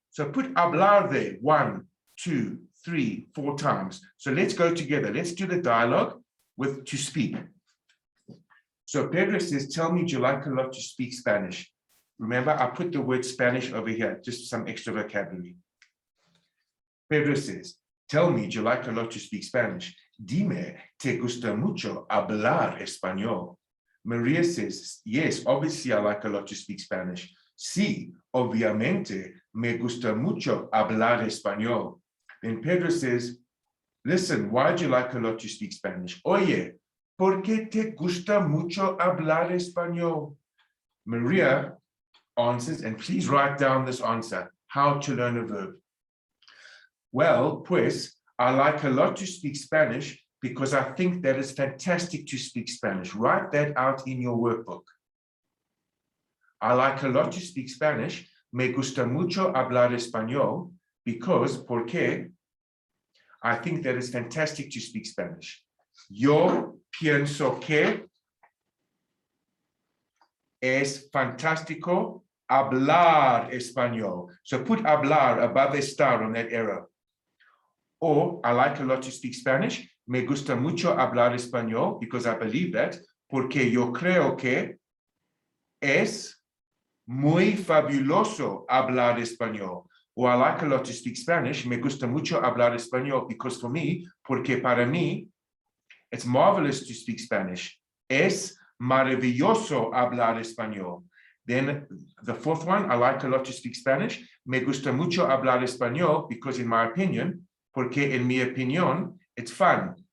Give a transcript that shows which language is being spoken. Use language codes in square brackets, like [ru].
[en] So put hablar there 1, 2, 3, 4 times. So let's go together. Let's do the dialogue with to speak. So Pedro says, tell me, do you like a lot to speak Spanish? Remember, I put the word Spanish over here, just some extra vocabulary. Pedro says, Tell me, do you like a lot to speak Spanish? [es] Dime, ¿te gusta mucho hablar español? [en] Maria says, yes, obviously I like a lot to speak Spanish. [es] Sí, obviamente, me gusta mucho hablar español. [en] Then Pedro says, listen, why do you like a lot to speak Spanish? [es] Oye, ¿por qué te gusta mucho hablar español? [en] Maria answers, and please write down this answer, how to learn a verb. Well, pues, I like a lot to speak Spanish because I think that it's fantastic to speak Spanish. Write that out in your workbook. I like a lot to speak Spanish. [es] Me gusta mucho hablar español [en] because, porque, I think that it's fantastic to speak Spanish. [es] Yo pienso que es fantástico hablar español. [en] So put hablar above a star on that arrow. Or I like a lot to speak Spanish. [es] Me gusta mucho hablar español [en] because I believe that. [es] Porque yo creo que es muy fabuloso hablar español. [en] Or I like a lot to speak Spanish. [es] Me gusta mucho hablar español [en] because for me, [es] porque para mí, [en] it's marvelous to speak Spanish. [es] Es maravilloso hablar español. [en] Then the fourth one, I like a lot to speak Spanish. [es] Me gusta mucho hablar español [en] because in my opinion, [es] porque en mi opinión, [en] it's fun.